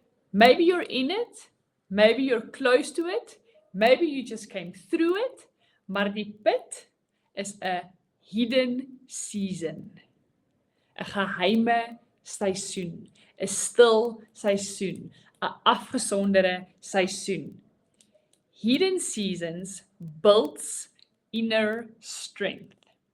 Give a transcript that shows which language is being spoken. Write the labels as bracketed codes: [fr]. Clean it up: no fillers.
[en] Maybe you're in it, maybe you're close to it, maybe you just came through it, [af] maar die put is 'n [en] hidden season. [af] 'n geheime seisoen, 'n stil seisoen, 'n afgesonderde seisoen. [en] Hidden seasons builds inner strength.